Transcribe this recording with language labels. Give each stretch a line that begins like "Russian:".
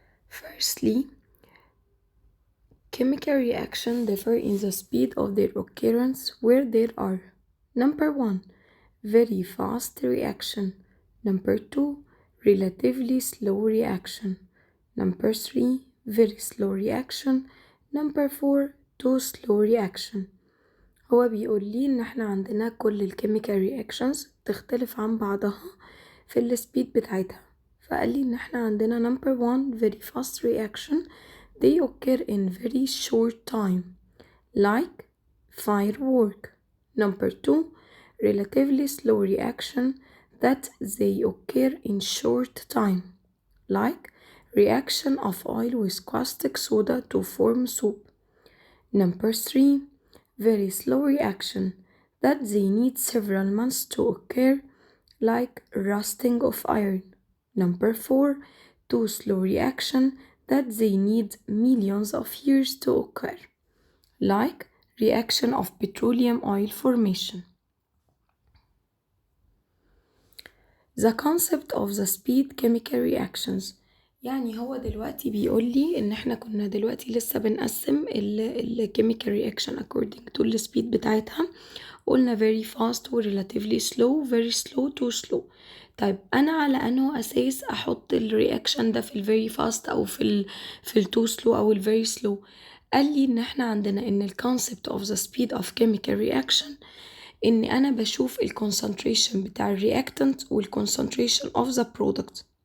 English: Firstly, chemical reactions differ in the speed of their occurrence where there are number 1, very fast reaction, number 2, relatively slow reaction, number 3, very slow reaction, number 4, too slow reaction.
Arabic: هو بيقول لي ان احنا عندنا كل الكيميكال رياكشنز تختلف عن بعضها في السبيد بتاعتها، فقال لي ان احنا عندنا
English: number 1 very fast reaction they occur in very short time like firework. Number 2 relatively slow reaction that they occur in short time like reaction of oil with caustic soda to form soup. Number 3 very slow reaction that they need several months to occur like rusting of iron. Number 4 too slow reaction that they need millions of years to occur like reaction of petroleum oil formation. The concept of the speed chemical reactions،
Arabic: يعني هو دلوقتي بيقول لي ان احنا كنا دلوقتي لسه بنقسم ال chemical reaction
English: according to the speed
Arabic: بتاعتها، قلنا very fast و
English: relatively slow very slow too slow.
Arabic: طيب انا على انه اساس احط الرياكشن ده في ال very fast او في ال too slow او ال very slow؟ قال لي ان احنا عندنا ان ال
English: concept of the speed of chemical reaction
Arabic: ان انا بشوف ال concentration بتاع ال reactant وال
English: concentration of the product.